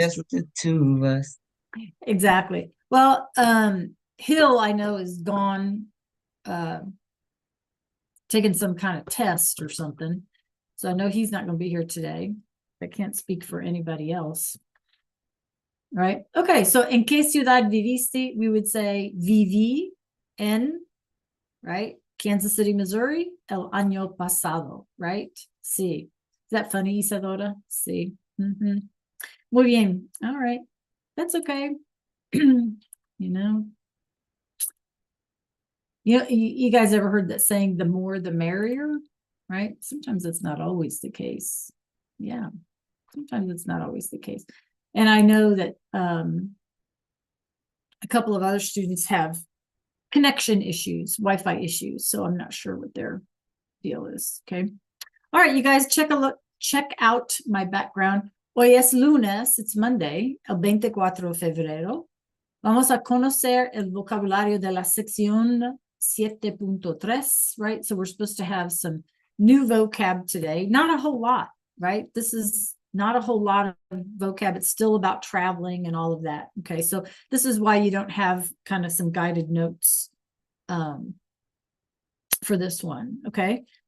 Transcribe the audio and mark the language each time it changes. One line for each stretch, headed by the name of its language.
English: Just the two of us. Exactly. Well, Hill, I know, is gone, taking some kind of test or something. So I know he's not going to be here today. I can't speak for anybody else. Right? Okay, so
Spanish: en qué ciudad viviste?
English: We would say
Spanish: viví en,
English: right?
Spanish: Kansas City, Missouri, el año pasado, right? Sí.
English: Is that funny, Isadora?
Spanish: Sí. Muy bien.
English: All right. That's okay. You know, you guys ever heard that saying, the more the merrier, right? Sometimes that's not always the case. Yeah, sometimes it's not always the case. And I know that a couple of other students have connection issues, Wi-Fi issues, so I'm not sure what their deal is. Okay. All right, you guys, check out my background.
Spanish: Hoy es lunes,
English: it's Monday,
Spanish: el 24 de febrero. Vamos a conocer el vocabulario de la sección 7.3, right?
English: So we're supposed to have some new vocab today. Not a whole lot, right? This is not a whole lot of vocab. It's still about traveling and all of that. Okay, so this is why you don't have kind of some guided notes for this one. Okay.